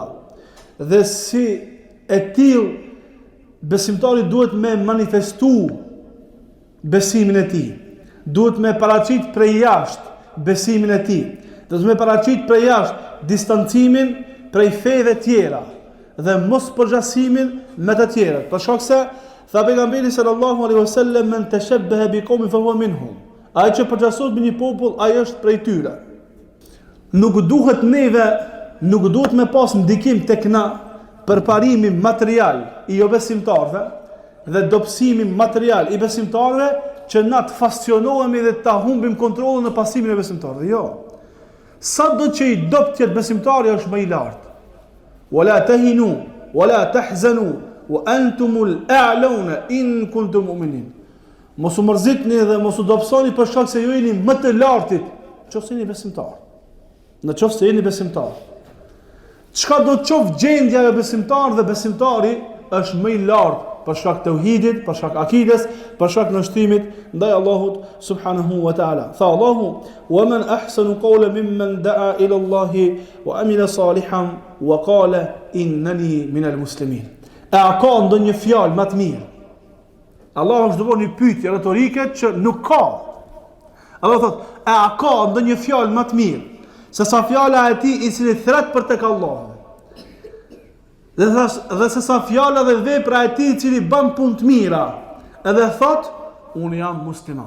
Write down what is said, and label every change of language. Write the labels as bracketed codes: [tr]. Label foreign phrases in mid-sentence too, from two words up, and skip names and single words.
[sq] Dhe si e tillë besimtari duhet me manifestu besimin e tij. Duhet me paraqit prej jashtë besimin e tij. Duhet me paraqit prej jashtë distancimin prej feve tjera dhe mos përgjasimin me të tjerët. Për shkak se tha pejgamberi [ar] صلى الله عليه وسلم من تشبه بقوم فهو منهم. [sq] Ai që përgjasohet me një popull, ai është prej tyre. Nuk duhet me pas ndikim tek na përparimi material i jo besimtarëve dhe dobësimi material i besimtarëve që na të fascionohemi dhe ta humbim kontrollin në pasimin e besimtarëve. Jo. Sa do që i dopt jetë besimtari është më i lartë. [ar] ولا تهنوا ولا تحزنوا وأنتم الأعلون إن كنتم مؤمنين. [sq] Mos u mërzitni dhe mos u dobësoni për shkak se ju jeni më të lartit, nëse jeni besimtar. Nëse jeni besimtar. Çka do të qoftë gjendja e besimtarit dhe besimtari është më i lartë për shkak të tauhidit, për shkak akides, për shkak nështrimit ndaj Allahut [ar] سبحانه وتعالى. [sq] Tha Allahu: [ar] "ومن أحسن قولا ممن دعا إلى الله وعمل صالحا وقال إنني من المسلمين." [sq] A ka ndonjë fjalë më të mirë? Allah është dëvon një pyetje retorike që nuk ka. Allah thot: a ka ndonjë fjalë më të mirë se sa fjala e tij i cili thret për tek Allah? Dhe se sa fjala dhe vepra e tij i cili bën punë të mira, edhe thot: unë jam musliman.